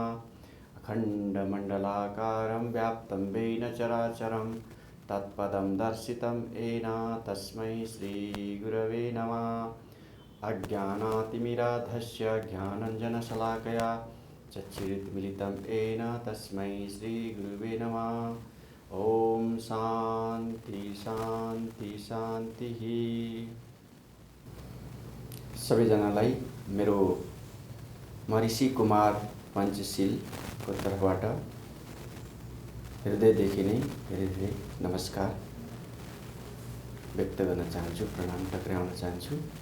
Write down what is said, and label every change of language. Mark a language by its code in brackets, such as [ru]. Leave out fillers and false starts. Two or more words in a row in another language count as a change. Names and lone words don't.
[sa] अखण्डमण्डलाकारं व्याप्तं येन चराचरं तत्पदं दर्शितं येन तस्मै श्री गुरवे नमः। अज्ञानातिमिराधस्य ज्ञानञ्जनशलाकया चक्षुरुन्मीलितं येन तस्मै श्री गुरवे नमः। ओम शांति शांति शान्तिः। [ne] सबैजनालाई मेरो महर्षि कुमार पञ्चशीलको तर्फबाट हृदयदेखि नै धेरै धेरै नमस्कार व्यक्त गर्न चाहन्छु, प्रणाम टक्राउन चाहन्छु।